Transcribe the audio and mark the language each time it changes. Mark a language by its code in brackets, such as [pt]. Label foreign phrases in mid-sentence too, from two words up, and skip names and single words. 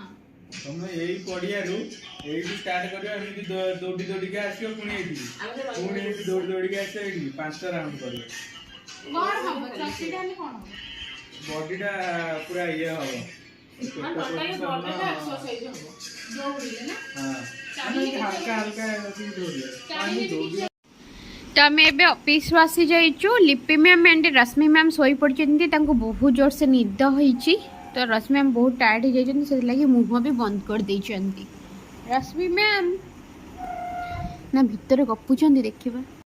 [or] ତମେ ଏଇ ପଡିଆରୁ ଏଇଠି ଷ୍ଟାର୍ଟ କରିବ ଏମିତି ଦୌଡ଼ି ଦୌଡ଼ିକି ଆସିବ ପୁଣି ଏଇଠି ପୁଣି ଏଇଠି ଦୌଡ଼ି ଦୌଡ଼ିକି ଆସିବ ଏଇଠି 5ଟା ରାଉଣ୍ଡ କରିବ କଣ ହବ ଚର୍ବିଟା ହେଲେ କଣ ହବ ବଡିଟା ପୁରା ଇଏ ହବ ହାଲକା ହାଲକା ଦୌଡ଼ିବ ତ ଆମ ଏବେ ଅଫିସ ଆସି ଯାଇଛୁ ଲିପି ମ୍ୟାମ ଏଣ୍ଡ ରଶ୍ମି ମ୍ୟାମ ଶୋଇ ପଡ଼ିଛନ୍ତି ତାଙ୍କୁ [hi] बहुत जोर से [or] ନିଦ ହୋଇଛି ତ ରଶ୍ମି ମ୍ୟାମ ବହୁତ ଟାୟାର୍ଡ ହୋ ଯାଇଛନ୍ତି ସେ ଲାଗି [hi] मुंह भी बंद कर [or] ଦେଇଛନ୍ତି ରଶ୍ମି ମ୍ୟାମ ନା ଭିତର ଗପୁଛନ୍ତି ଦେଖିବା